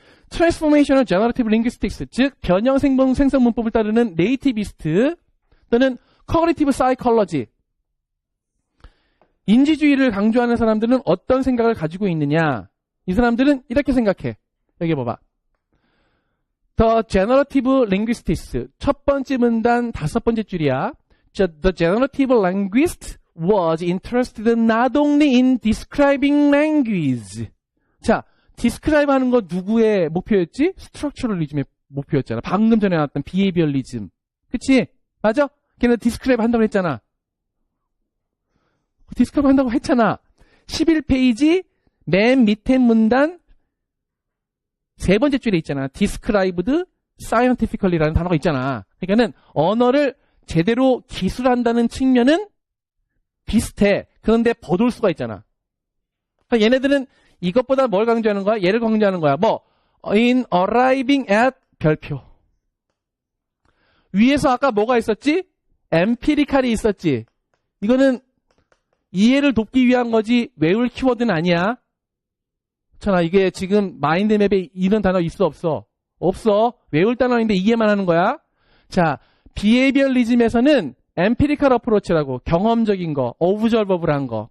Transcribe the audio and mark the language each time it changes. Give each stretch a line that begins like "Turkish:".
English: Transformational Generative Linguistics,
Korean: 즉 변형 생성 문법을 따르는 네이티비스트 또는
English: Cognitive Psychology.
Korean: 인지주의를 강조하는 사람들은 어떤 생각을 가지고 있느냐? 이 사람들은 이렇게 생각해. 여기 봐봐.
English: The Generative Linguistics.
Korean: 첫 번째 문단 5번째 줄이야.
English: The Generative Linguist was interested not only in describing language.
Korean: 자, describe 하는 거 누구의 목표였지? Structuralism의 목표였잖아. 방금 전에 나왔던 Behavioralism. 그치? 맞아? 걔네 describe 한다고 했잖아. describe 한다고 했잖아. 11페이지 맨 밑에 문단 세 번째 줄에 있잖아.
English: described scientifically
Korean: 라는 단어가 있잖아. 그러니까는 언어를 제대로 기술한다는 측면은 비슷해. 그런데 버돌 수가 있잖아. 그러니까 얘네들은 이것보다 뭘 강조하는 거야? 얘를 강조하는 거야.
English: 뭐 in arriving at 별표.
Korean: 위에서 아까 뭐가 있었지? empirical이 있었지. 이거는 이해를 돕기 위한 거지 외울 키워드는 아니야. 그렇잖아. 이게 지금 마인드맵에 이런 단어 있어 없어? 없어. 외울 단어인데 이해만 하는 거야. 자, 비헤이비얼리즘에서는 empirical approach라고 경험적인 거, observable한 거.